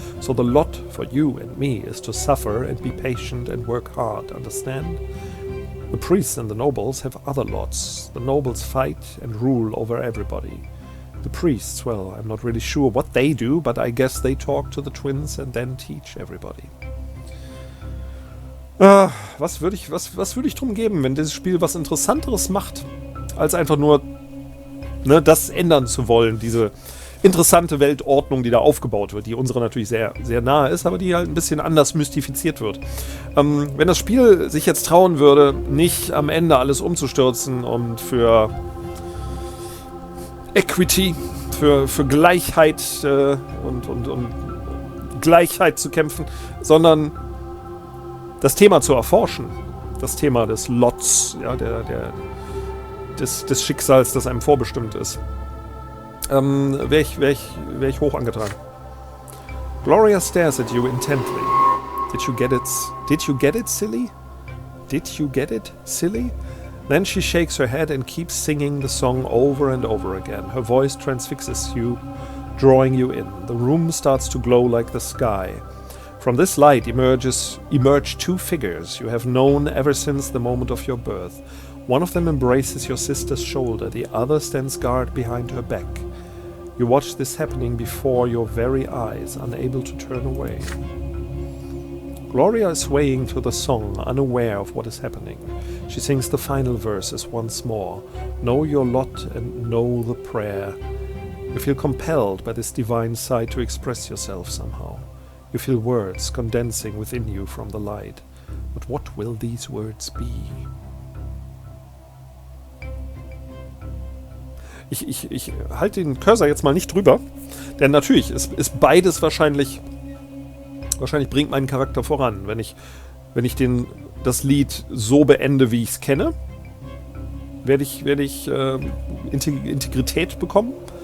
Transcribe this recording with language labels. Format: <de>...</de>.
<en>So the lot for you and me is to suffer and be patient and work hard, understand? The priests and the nobles have other lots. The nobles fight and rule over everybody. The priests, well, I'm not really sure what they do, but I guess they talk to the twins and then teach everybody.</en> <de>Was würde ich drum geben, wenn dieses Spiel was Interessanteres macht, als einfach nur das ändern zu wollen, diese interessante Weltordnung, die da aufgebaut wird, die unsere natürlich sehr, sehr nahe ist, aber die halt ein bisschen anders mystifiziert wird. Wenn das Spiel sich jetzt trauen würde, nicht am Ende alles umzustürzen und für Equity, für Gleichheit und Gleichheit zu kämpfen, sondern das Thema zu erforschen, das Thema des Lots, ja, des Schicksals, das einem vorbestimmt ist, wäre ich hoch angetan.</de> <en>Gloria stares at you intently. Did you get it, silly? Did you get it, silly? Then she shakes her head and keeps singing the song over and over again. Her voice transfixes you, drawing you in. The room starts to glow like the sky. From this light emerge two figures you have known ever since the moment of your birth. One of them embraces your sister's shoulder, the other stands guard behind her back. You watch this happening before your very eyes, unable to turn away. Gloria is swaying to the song, unaware of what is happening. She sings the final verses once more. Know your lot and know the prayer. You feel compelled by this divine sight to express yourself somehow. You feel words condensing within you from the light. But what will these words be?</en> <de>Ich halte den Cursor jetzt mal nicht drüber, denn natürlich ist beides wahrscheinlich bringt meinen Charakter voran. Wenn ich das Lied so beende, wie ich es kenne, werde ich Integrität bekommen.</de>